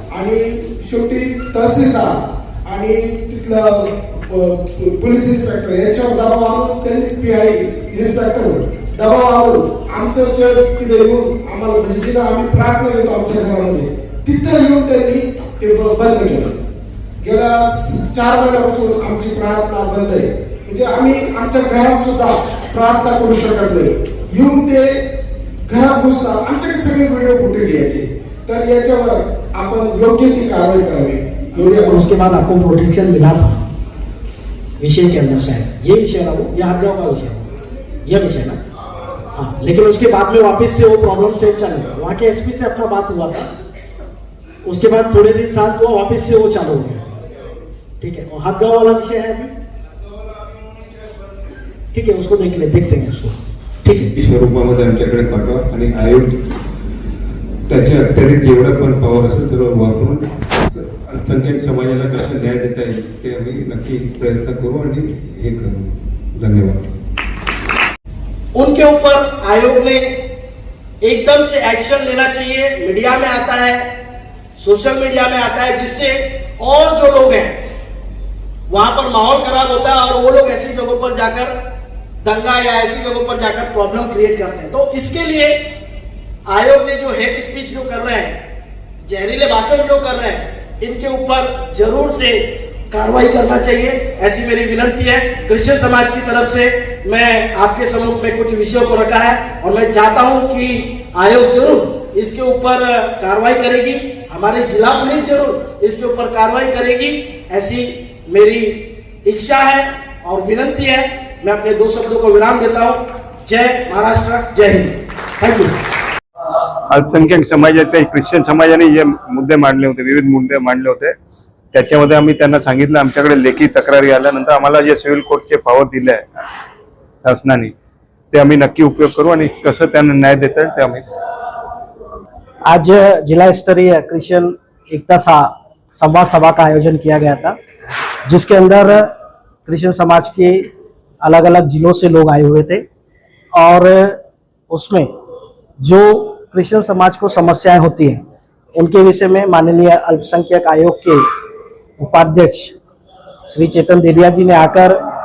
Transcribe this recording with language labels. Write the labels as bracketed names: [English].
[Marathi] आणि शेवटी तहसीलदार आणि तिथलं पोलीस इन्स्पेक्टर यांच्यावर दबाव आणून, त्यांनी PI इन्स्पेक्टर दबाव आणून आमचं चर्च तिथे येऊन आम्हाला, म्हणजे जिथं आम्ही प्रार्थना घेतो आमच्या घरामध्ये, तिथं येऊन त्यांनी ते बंद केलं. गेल्या 4 महिन्यापासून आमची प्रार्थना बंद आहे. म्हणजे आम्ही आमच्या घरात सुद्धा प्रार्थना करू शकत नाही, येऊन ते घरात घुसणार, आमच्याकडे सगळे व्हिडिओ फुटेज यायचे, तर याच्यावर आपण योग्य ती कारवाई करावी एवढी [Hindi] और उसके बाद आपको प्रोटेक्शन मिला था विषय के अंदर शायद, ये विषय ना वो, ये हत्याओं का विषय, यह विषय ना, हाँ। लेकिन उसके बाद में वापस से वो प्रॉब्लम सेम चल रहा, वहाँ के एसपी से अपना बात हुआ था, उसके बाद थोड़े दिन साथ हुआ, वापस से वो चालू हो गया, ठीक है। और हदगांव वाला विषय है अभी, ठीक है, उसको देखते हैं उसको, ठीक है। [Marathi] स्वरूपामध्ये आमच्याकडे पाठवा आणि आयोग त्याच्या अत्याधिक जेवढा पण पॉवर असेल तर वापरून अल्पसंख्याक समाजाला कसं न्याय देता येईल ते आम्ही नक्की प्रयत्न करू आणि हे करू। धन्यवाद। [Hindi] उनके ऊपर आयोग ने एकदम से एक्शन लेना चाहिए। मीडिया में आता है, सोशल मीडिया में आता है, जिससे और जो लोग हैं वहां पर माहौल खराब होता है और वो लोग ऐसी जगहों पर जाकर दंगा या ऐसी जगहों पर जाकर प्रॉब्लम क्रिएट करते हैं। तो इसके लिए आयोग ने जो हेट स्पीच जो कर रहे हैं, जहरीले भाषण जो कर रहे हैं, इनके ऊपर जरूर से कार्रवाई करना चाहिए, ऐसी मेरी विनती है। क्रिश्चियन समाज की तरफ से मैं आपके सम्मुख में कुछ विषयों को रखा है और मैं चाहता हूं कि आयोग जरूर इसके ऊपर कार्रवाई करेगी, हमारी जिला पुलिस जरूर इसके ऊपर कार्रवाई करेगी, ऐसी मेरी इच्छा है और विनती है। मैं अपने 2 शब्दों को विराम देता हूं। जय महाराष्ट्र, जय हिंद, थैंक यू। [Marathi] अल्पसंख्याक समाजाचे ख्रिश्चन समाजाने जे मुद्दे मांडले होते, विविध मुद्दे मांडले होते, त्याच्यामध्ये आम्ही त्यांना सांगितलं आमच्याकडे लेखी तक्रारी आल्यानंतर आम्हाला जे सिव्हिल कोर्टचे पॉवर दिले आहे शासनाने ते आम्ही नक्की उपयोग करू आणि कसं त्यांना न्याय देता येईल ते आम्ही। [Hindi] आज जिला स्तरीय क्रिश्चियन एकता संवाद सभा का आयोजन किया गया था, जिसके अंदर क्रिश्चियन समाज के अलग अलग जिलों से लोग आए हुए थे और उसमें जो क्रिश्चियन समाज को समस्याएं होती हैं उनके विषय में माननीय अल्पसंख्यक आयोग के उपाध्यक्ष श्री चेतन देदिया जी ने आकर